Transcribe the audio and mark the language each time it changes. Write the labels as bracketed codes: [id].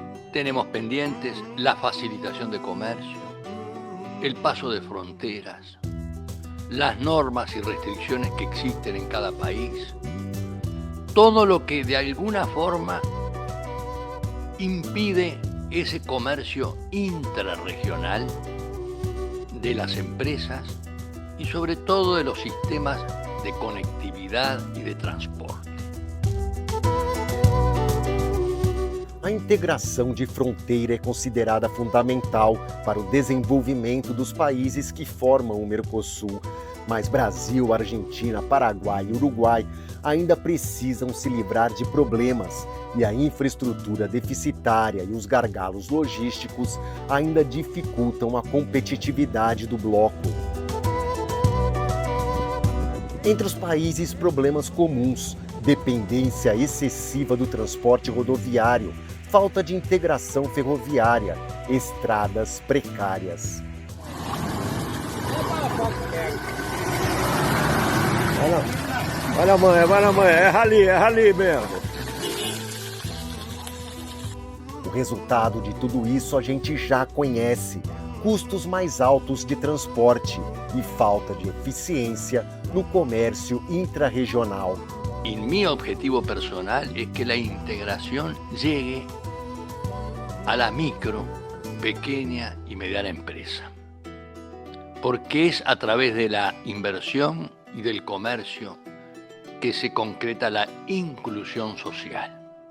[es] Tenemos pendientes la facilitación de comercio, el paso de fronteras, las normas y restricciones que existen en cada país, todo lo que de alguna forma impide ese comercio intrarregional de las empresas y sobre todo de los sistemas de conectividad y de transporte. [pt] A integração de fronteira é considerada fundamental para o desenvolvimento dos países que formam o Mercosul, mas Brasil, Argentina, Paraguai e Uruguai ainda precisam se livrar de problemas e a infraestrutura deficitária e os gargalos logísticos ainda dificultam a competitividade do bloco. Entre os países, problemas comuns: dependência excessiva do transporte rodoviário, falta de integração ferroviária, estradas precárias. Olha mãe, é rali mesmo. O resultado de tudo isso a gente já conhece: custos mais altos de transporte e falta de eficiência no comércio intrarregional. [es] Y mi objetivo personal es que la integración llegue a la micro, pequeña y mediana empresa, porque es a través de la inversión y del comercio que se concreta la inclusión social.